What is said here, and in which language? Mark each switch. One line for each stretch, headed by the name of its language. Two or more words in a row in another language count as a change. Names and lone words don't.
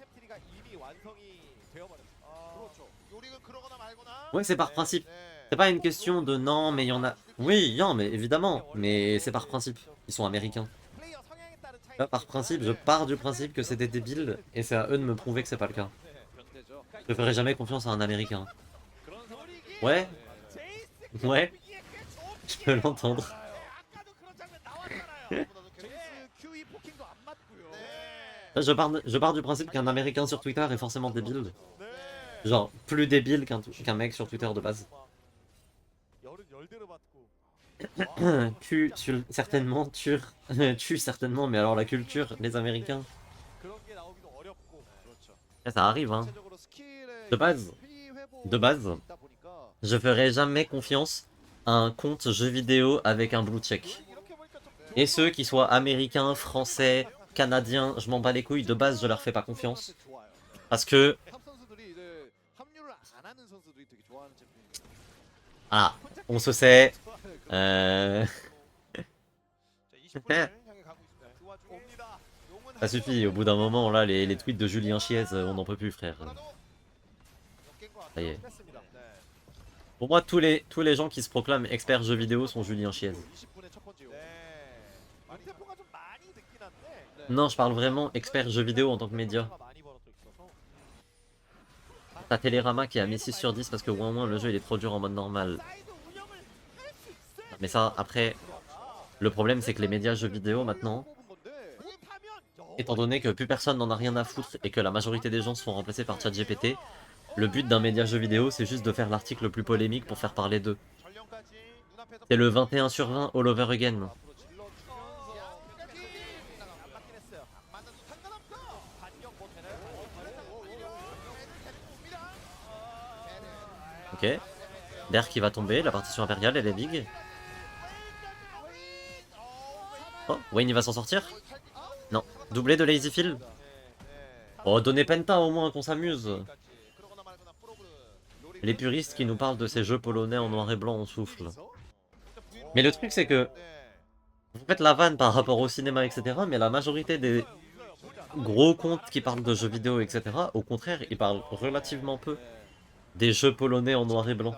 Korean: 경기가 이미 완성이 되어버렸습니다. 그렇죠. 요리는 그러거나 말거나.
French: Ouais, c'est par principe.
Korean: 네.
French: C'est pas une question de non, mais il y en a. Oui, non, mais évidemment. Mais c'est par principe. Ils sont américains.
Korean: 플레이어 성향에 따른 차이가
French: Là, par principe, je pars du principe que c'est des débiles, et c'est à eux de me prouver que c'est pas le cas.
Korean: 변태죠.
French: Je ferai jamais confiance à un américain.
Korean: 그런 상황이
French: Ouais,
Korean: 제이스
French: ouais,
Korean: QE에 꽤 좋은
French: je peux l'entendre.
Korean: 아까도 그런 장면 나왔잖아요. 제이스 QE 포킹도 안 맞고요.
French: Là, je pars du principe qu'un américain sur Twitter est forcément débile.
Korean: 네.
French: Genre, plus débile qu'un mec sur Twitter de base.
Korean: 열은 열대로 받고.
French: Certainement, tue certainement, mais alors la culture, les Américains,
Korean: 그런 게 나오기도 어렵고. 그렇죠.
French: ça arrive, hein.
Korean: 전체적으로 스킬의
French: De base.
Korean: 이 회복이
French: De base.
Korean: 있다 보니까
French: Je ferai jamais confiance à un compte jeu vidéo avec un
English: blue check.
Korean: 이렇게 보니까 좀
French: Et ceux qui soient américains, français, canadiens, je m'en bats les couilles, de base je leur fais pas confiance.
Korean: 좋아요.
French: Parce que,
Korean: 탑 선수들이 이제 합류를 안 하는 선수들이 되게 좋아하는 챔피언이에요.
French: ah, on se sait,
Korean: 자, 20분을 향해 가고 있습니다. 그 와중에 옵니다. 용은
French: ça suffit, au bout d'un moment, là, les tweets de Julien Chiez, on n'en peut plus, frère. Ça y est.
Korean: 했습니다. 네.
French: Pour moi, tous les gens qui se proclament experts jeux vidéo sont Julien Chiez.
Korean: 20분의 첫 번째 용. 네. 템포가 좀 많이 늦긴 한데.
French: Non, je parle vraiment expert jeux vidéo en tant que média.
Korean: 많이 벌어져 있어서.
French: T'as Télérama qui a mis 6 sur 10 parce que ouin ouin, le jeu il est trop dur en mode normal.
Korean: 사이드 운영을 할 수 있어야
French: Mais ça, après, le problème c'est que les médias jeux vidéo maintenant,
Korean: 뽑은 건데 못하면
French: étant donné que plus personne n'en a rien à foutre et que la majorité des gens se font remplacer par ChatGPT, le but d'un média jeu vidéo c'est juste de faire l'article le plus polémique pour faire parler d'eux.
Korean: 전령까지 눈앞에서
French: C'est le 21 sur 20
English: all over again.
Korean: 앞으로 질러주면서 안 맞긴 했어요. 맞아도 상관없어. 반격 못해는.
French: Ok. D'air qui va tomber, la partition impériale elle est big. Oh, Wayne il va s'en sortir? Non. Doublé de Lazy Phil? Oh, donnez Penta au moins qu'on s'amuse.
Korean: 그러거나 말거나 프로그램.
French: Les puristes qui nous parlent de ces jeux polonais en noir et blanc on souffle. Mais le truc c'est que, vous faites la vanne par rapport au cinéma etc, mais la majorité des gros comptes qui parlent de jeux vidéo etc, au contraire ils parlent relativement peu des jeux polonais en noir et blanc.